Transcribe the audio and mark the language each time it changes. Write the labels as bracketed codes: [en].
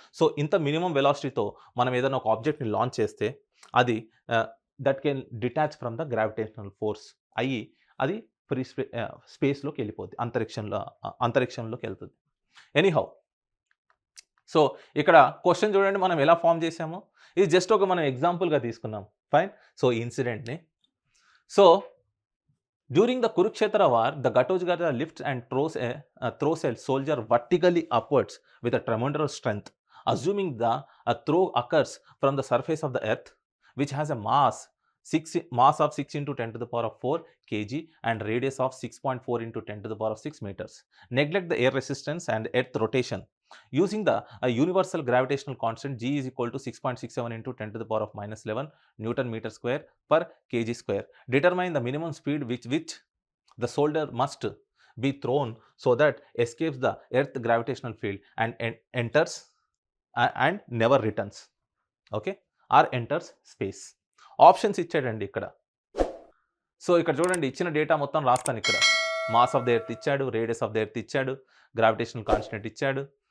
[te] So, ఇంత minimum వెలాసిటీతో మనం ఏదైనా ఒక ఆబ్జెక్ట్‌ని లాంచ్ చేస్తే అది [en] that can detach from the gravitational force [te] అయ్యి అది ఫ్రీ స్పేస్‌లోకి వెళ్ళిపోద్ది. అంతరిక్షంలోకి వెళ్తుంది. ఎనీహౌ. సో, ఇక్కడ క్వెషన్ చూడండి మనం ఎలా ఫార్మ్ చేసామో. ఇది జస్ట్ ఒక మనం ఎగ్జాంపుల్‌గా తీసుకున్నాం. ఫైన్. సో, ఈ ఇన్సిడెంట్‌ని. [en] So, during the Kurukshetra war, the Ghatotkacha lifts and throws a soldier vertically upwards with a tremendous strength, assuming the throw occurs from the surface of the earth, which has a mass of 6 into 10 to the power of 4 kg and radius of 6.4 into 10 to the power of 6 meters. Neglect the air resistance and earth rotation. Using the universal gravitational constant G is equal to 6.67 into 10 to the power of minus 11 Newton meter square per kg square. Determine the minimum speed which the soldier must be thrown so that escapes the earth gravitational field and enters and never returns. Okay? Or enters space. [te] Options ఇచ్చాడండి ఇక్కడ. So, ఇక్కడ చూడండి ఇచ్చిన data మొత్తం రాస్తాను ఇక్కడ. Mass of the earth ఇచ్చాడు, radius of the earth ఇచ్చాడు, గ్రావిటేషనల్ కాన్స్టెంట్ ఇచ్చాడు.